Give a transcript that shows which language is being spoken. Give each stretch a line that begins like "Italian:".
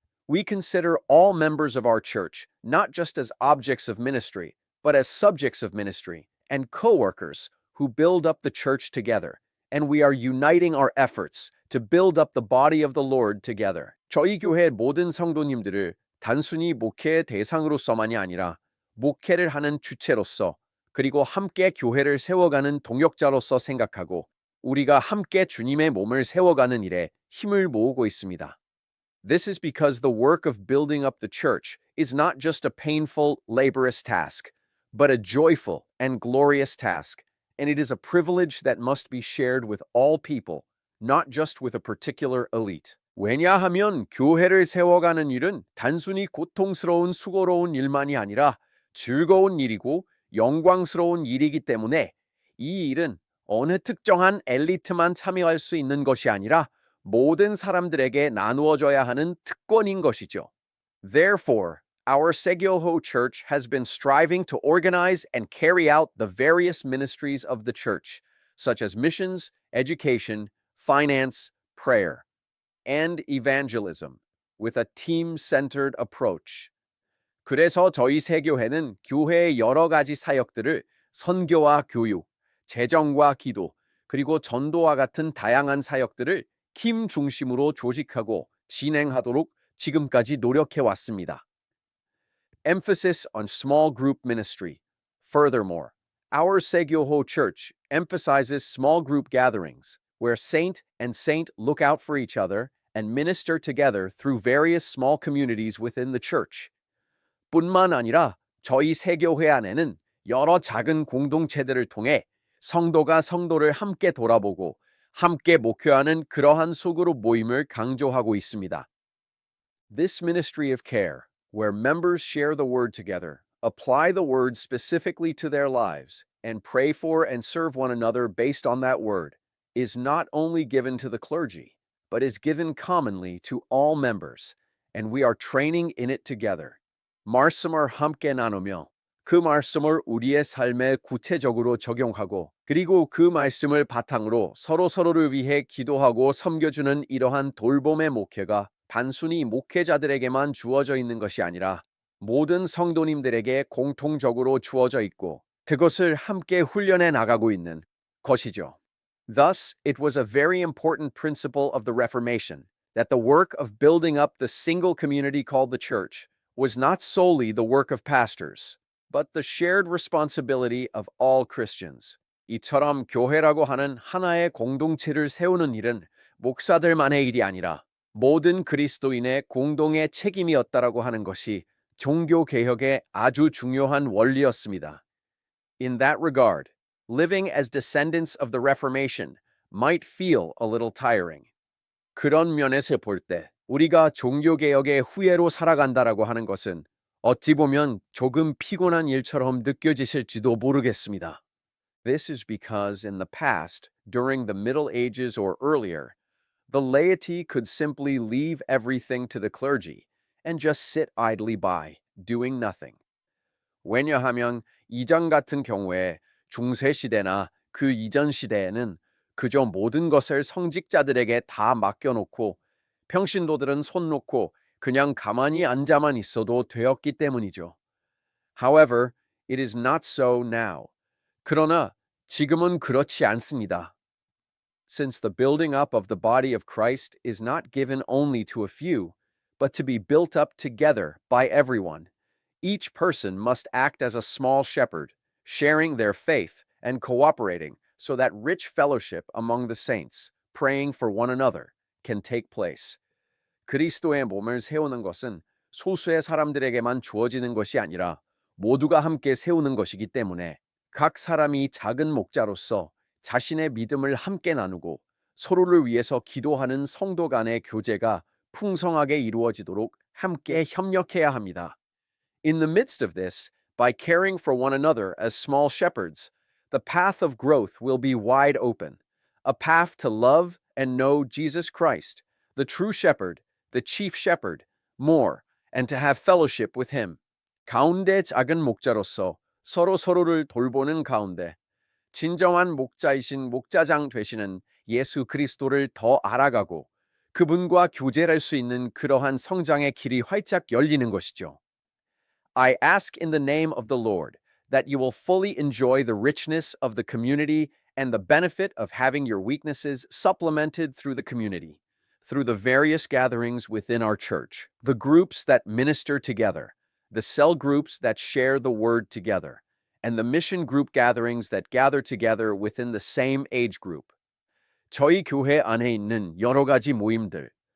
English: We consider all members of our church not just as objects of ministry, but as subjects of ministry and co-workers who build up the church together, and we are uniting our efforts to build up the body of the Lord together.
Korean: 저희 교회 모든 성도님들을 단순히 목회의 대상으로서만이 아니라 목회를 하는 주체로서 그리고 함께 교회를 세워가는 동역자로서 생각하고 우리가 함께 주님의 몸을 세워가는 일에 힘을 모으고 있습니다.
English: This is because the work of building up the church is not just a painful, laborious task, but a joyful and glorious task, and it is a privilege that must be shared with all people, not just with a particular elite.
Korean: 왜냐하면 교회를 세워가는 일은 단순히 고통스러운 수고로운 일만이 아니라 즐거운 일이고 영광스러운 일이기 때문에 이 일은 어느 특정한 엘리트만 참여할 수 있는 것이 아니라 모든 사람들에게 나누어져야 하는 특권인 것이죠.
English: Therefore, our Segyoho Church has been striving to organize and carry out the various ministries of the church, such as missions, education, finance, prayer, and evangelism, with a team-centered approach.
Korean: 그래서 저희 세교회는 교회의 여러 가지 사역들을 선교와 교육, 재정과 기도, 그리고 전도와 같은 다양한 사역들을 팀 중심으로 조직하고 진행하도록 지금까지 노력해 왔습니다.
English: Emphasis on small group ministry. Furthermore, our Segyoho Church emphasizes small group gatherings, where saint and saint look out for each other and minister together through various small communities within the church.
Korean: 뿐만 아니라 저희 세교회 안에는 여러 작은 공동체들을 통해 성도가 성도를 함께 돌아보고 함께 목회하는 그러한 소그룹 모임을 강조하고 있습니다.
English: This ministry of care, where members share the word together, apply the word specifically to their lives, and pray for and serve one another based on that word, is not only given to the clergy, but is given commonly to all members, and we are training in it together.
Korean: 말씀을 함께 나누며 그 말씀을 우리의 삶에 구체적으로 적용하고 그리고 그 말씀을 바탕으로 서로를 위해 기도하고 섬겨주는 이러한 돌봄의 목회가 단순히 목회자들에게만 주어져 있는 것이 아니라 모든 성도님들에게 공통적으로 주어져 있고 그것을 함께 훈련해 나가고 있는 것이죠.
English: Thus, it was a very important principle of the Reformation that the work of building up the single community called the church was not solely the work of pastors, but the shared responsibility of all Christians.
Korean: 이처럼 교회라고 하는 하나의 공동체를 세우는 일은 목사들만의 일이 아니라 모든 그리스도인의 공동의 책임이었다라고 하는 것이 종교개혁의 아주 중요한 원리였습니다.
English: In that regard, living as descendants of the Reformation might feel a little tiring.
Korean: 그런 면에서 볼 때 우리가 종교개혁의 후예로 살아간다라고 하는 것은 어찌 보면 조금 피곤한 일처럼 느껴지실지도 모르겠습니다.
English: This is because in the past, during the Middle Ages or earlier, the laity could simply leave everything to the clergy and just sit idly by, doing nothing.
Korean: 왜냐하면 이전 같은 경우에 중세시대나 그 이전 시대에는 그저 모든 것을 성직자들에게 다 맡겨놓고 평신도들은 손 놓고 그냥 가만히 앉아만 있어도 되었기 때문이죠.
English: However, it is not so now.
Korean: 그러나 지금은 그렇지 않습니다.
English: Since the building up of the body of Christ is not given only to a few, but to be built up together by everyone, each person must act as a small shepherd, sharing their faith and cooperating so that rich fellowship among the saints, praying for one another, can take place.
Korean: 그리스도의 몸을 세우는 것은 소수의 사람들에게만 주어지는 것이 아니라 모두가 함께 세우는 것이기 때문에 각 사람이 작은 목자로서 자신의 믿음을 함께 나누고 서로를 위해서 기도하는 성도 간의 교제가 풍성하게 이루어지도록 함께 협력해야 합니다.
English: In the midst of this, by caring for one another as small shepherds, the path of growth will be wide open, a path to love and know Jesus Christ, the true shepherd, the chief shepherd, more, and to have fellowship with him.
Korean: 가운데 작은 목자로서 서로를 돌보는 가운데 진정한 목자이신 목자장 되시는 예수 그리스도를 더 알아가고 그분과 교제할 수 있는 그러한 성장의 길이 활짝 열리는 것이죠.
English: I ask in the name of the Lord that you will fully enjoy the richness of the community and the benefit of having your weaknesses supplemented through the community, through the various gatherings within our church, the groups that minister together, the cell groups that share the word together, and the mission group gatherings that gather together within the same age group.
Korean: 저희 교회 안에 있는 여러 가지 모임들,